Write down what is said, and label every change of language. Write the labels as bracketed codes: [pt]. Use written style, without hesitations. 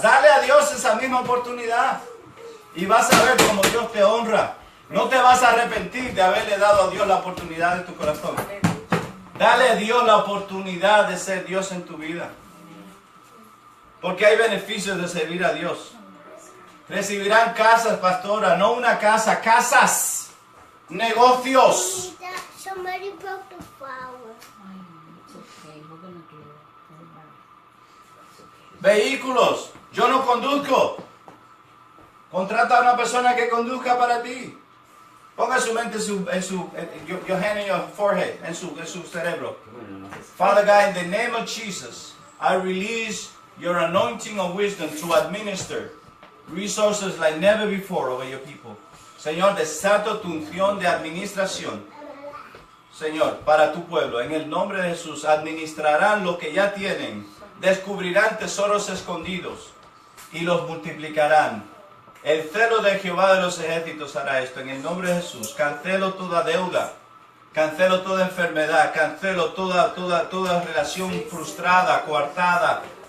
[es] Dale a Dios esa misma oportunidad y vas a ver cómo Dios te honra. No te vas a arrepentir de haberle dado a Dios la oportunidad de tu corazón. Aleluya. Dale a Dios la oportunidad de ser Dios en tu vida. Porque hay beneficios de servir a Dios. Recibirán casas, pastora, no una casa, casas, negocios. [en] Somebody broke the flower. It's okay. We're gonna do it. Don't worry. It's okay. [es] Vehículos, yo no conduzco. Contrata a una persona que conduzca para ti. Ponga su mente [en] your hand in your forehead, [es] en su cerebro. [en] Father God, in the name of Jesus, I release your anointing of wisdom to administer resources like never before over your people. [es] Señor, desato tu unción de administración. Señor, para tu pueblo, en el nombre de Jesús, administrarán lo que ya tienen, descubrirán tesoros escondidos y los multiplicarán. El celo de Jehová de los ejércitos hará esto. En el nombre de Jesús, cancelo toda deuda, cancelo toda enfermedad, cancelo toda relación frustrada, coartada.